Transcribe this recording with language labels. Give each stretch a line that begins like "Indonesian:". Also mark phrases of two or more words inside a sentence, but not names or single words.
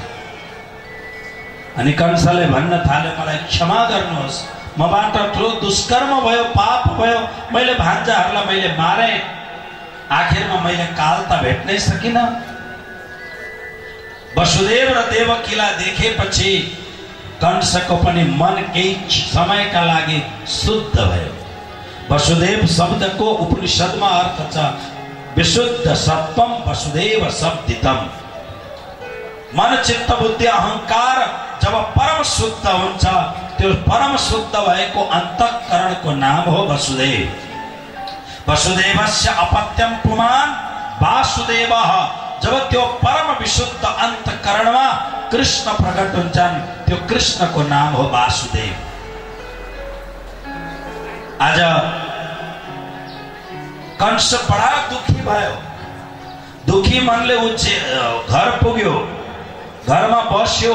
Nepali: अनि कंसले भन्न थाल्यो, मलाई क्षमा गर्नुहोस्, मबाट ठुलो दुष्कर्म भयो, पाप भयो, मैले भान्जाहरूलाई मैले मारे, आखिरमा मैले काल त भेट्नै सकिन। वसुदेव र देवकीलाई देखेपछि कंसको पनि मन केही समयका लागि शुद्ध भयो। वसुदेव शब्दको उपनिषदमा अर्थ छ
Sanskrit: विशुद्ध सत्वम वसुदेव शब्दितम।
Nepali: मन चित्त बुद्धि अहंकार जब परम शुद्ध हुन्छ, त्यो परम शुद्ध भएको अंतःकरणको नाम हो वसुदेव।
Sanskrit: वसुदेवस्य अपत्यम पुमान वासुदेवः।
Nepali: जब त्यो परम विशुद्ध अंतःकरणमा कृष्ण प्रकट हुन्छन्, त्यो कृष्णको नाम हो वासुदेव। आज कंस बडा दुखी भयो। दुखी मनले उ घर पुग्यो, घरमा बस्यो।